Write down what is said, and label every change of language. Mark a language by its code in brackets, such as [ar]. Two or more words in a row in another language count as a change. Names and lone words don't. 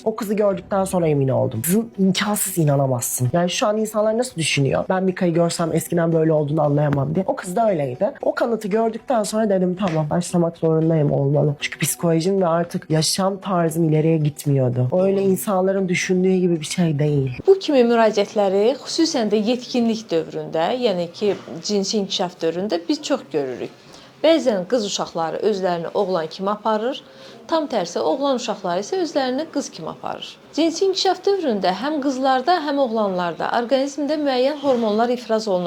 [tr] O kızı gördükten sonra emin oldum. Kızın imkansız, inanamazsın. Yani şu an insanlar nasıl düşünüyor? Ben Mika'yı görsem eskiden böyle olduğunu anlayamam diye. O kız da öyleydi. O kanıtı gördükten sonra dedim tamam, başlamak zorundayım, olmalı. Çünkü psikolojim ve artık yaşam tarzım ileriye gitmiyordu. Öyle insanların düşündüğü gibi bir şey değil. [az] Bu kimi müraciətləri xüsusən də yetkinlik dövründə, yəni ki, cinsi inkişaf dövründə biz çox görürük. Bəzən qız uşaqları özlərini oğlan kimi aparır, tam tərsi oğlan uşaqları isə özlərini qız kimi aparır. Cinsi inkişaf dövründə həm qızlarda, həm oğlanlarda orqanizmdə müəyyən hormonlar ifraz olunur.